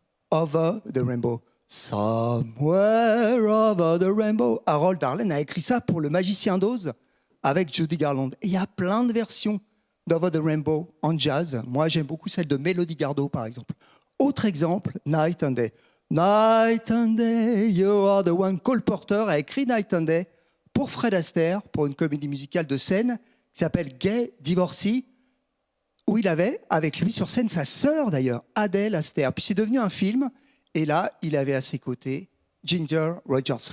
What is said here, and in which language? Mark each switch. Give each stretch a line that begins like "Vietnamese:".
English: Over the Rainbow. Somewhere over the rainbow.
French: Harold Arlen a écrit ça pour Le Magicien d'Oz avec Judy Garland. Et il y a plein de versions d'Over the Rainbow en jazz. Moi, j'aime beaucoup celle de Melody Gardot, par exemple. Autre exemple, Night and Day.
English: Night and Day, you are the one.
French: Cole Porter a écrit Night and Day pour Fred Astaire, pour une comédie musicale de scène qui s'appelle Gay Divorcee, où il avait avec lui sur scène sa sœur d'ailleurs, Adele Astaire. Puis c'est devenu un film, et là, il avait à ses côtés Ginger Rogers.